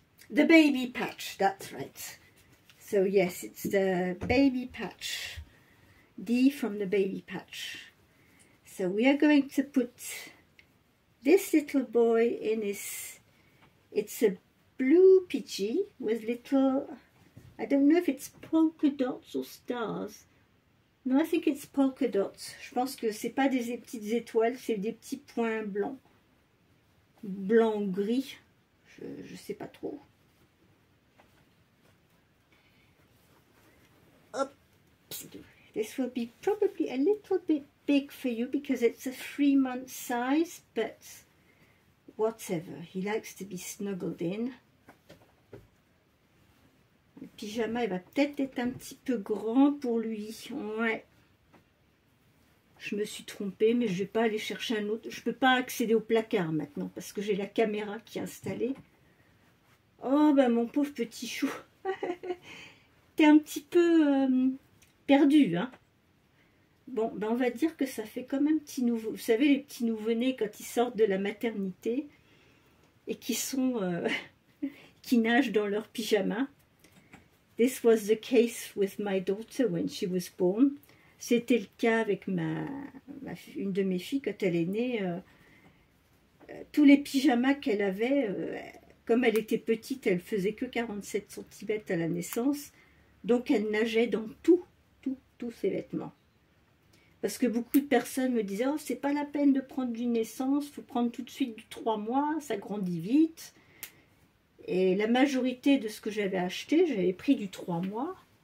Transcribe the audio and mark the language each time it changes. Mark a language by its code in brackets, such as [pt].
[en] The Baby Patch, that's right. So yes, it's the Baby Patch, Dee from the Baby Patch. So we are going to put this little boy in his, it's a blue Pidgey with little, I don't know if it's polka dots or stars. No, I think it's polka dots. [fr] Je pense que c'est pas des petites étoiles, c'est des petits points blancs. Blanc-gris, je sais pas trop. Hop. [en] This will be probably a little bit big for you because it's a 3-month size, but whatever. He likes to be snuggled in. [fr] Le pyjama, il va peut-être être un petit peu grand pour lui. Ouais. Je me suis trompée, mais je vais pas aller chercher un autre. Je peux pas accéder au placard maintenant parce que j'ai la caméra qui est installée. Oh, ben mon pauvre petit chou. T'es un petit peu perdu, hein. Bon, ben on va dire que ça fait comme un petit nouveau. Vous savez, les petits nouveau-nés quand ils sortent de la maternité et qui sont qui nagent dans leur pyjama. [en] This was the case with my daughter when she was born. [fr] C'était le cas avec une de mes filles quand elle est née. Tous les pyjamas qu'elle avait, comme elle était petite, elle faisait que 47 cm à la naissance. Donc elle nageait dans tous ses vêtements. Parce que beaucoup de personnes me disaient « Oh, c'est pas la peine de prendre du naissance, il faut prendre tout de suite du 3 mois, ça grandit vite. » Et la majorité de ce que j'avais acheté, j'avais pris du 3 mois.